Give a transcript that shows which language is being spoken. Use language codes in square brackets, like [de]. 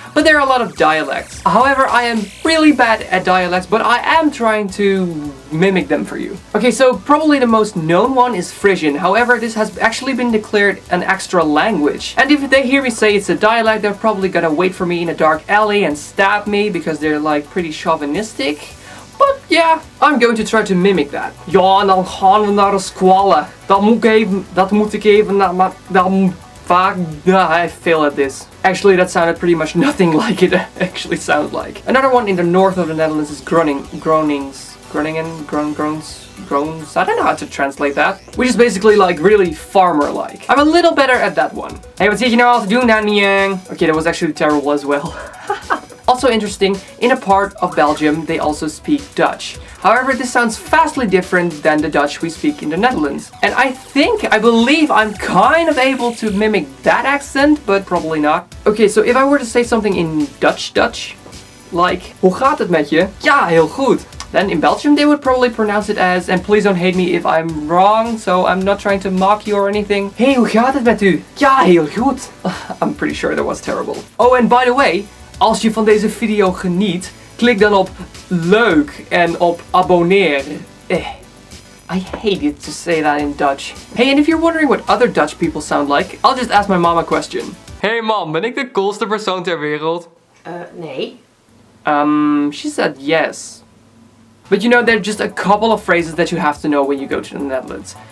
[en] But there are a lot of dialects. However, I am really bad at dialects, but I am trying to mimic them for you. Okay, so probably the most known one is Frisian. However, this has actually been declared an extra language. And if they hear me say it's a dialect, they're probably gonna wait for me in a dark alley and stab me, because they're like pretty chauvinistic. But yeah, I'm going to try to mimic that. [nl] Ja, en dan gaan we naar de squallen. Dat moet ik even naar [en] I fail at this. Actually, that sounded pretty much nothing like it actually sounds like. Another one in the north of the Netherlands is groanings. Groans. I don't know how to translate that. Which is basically like really farmer-like. I'm a little better at that one. [nl] Hey, wat zit je nou al te doen, Daniel? [en] Okay, that was actually terrible as well. Also interesting, in a part of Belgium they also speak Dutch. However, this sounds vastly different than the Dutch we speak in the Netherlands. And I believe I'm kind of able to mimic that accent, but probably not. Okay, so if I were to say something in Dutch, like, [nl] hoe gaat het met je? Ja, heel goed. [en] Then in Belgium they would probably pronounce it as, and please don't hate me if I'm wrong, so I'm not trying to mock you or anything. [nl] Hey, hoe gaat het met u? Ja, heel goed. [en] I'm pretty sure that was terrible. Oh, and by the way, [nl] als je van deze video geniet, klik dan op leuk en op abonneren. [en] I hate it to say that in Dutch. Hey, and if you're wondering what other Dutch people sound like, I'll just ask my mom a question. Hey mom, [nl] ben ik de coolste persoon ter wereld? Nee. [en] She said yes. But you know, there are just a couple of phrases that you have to know when you go to the Netherlands.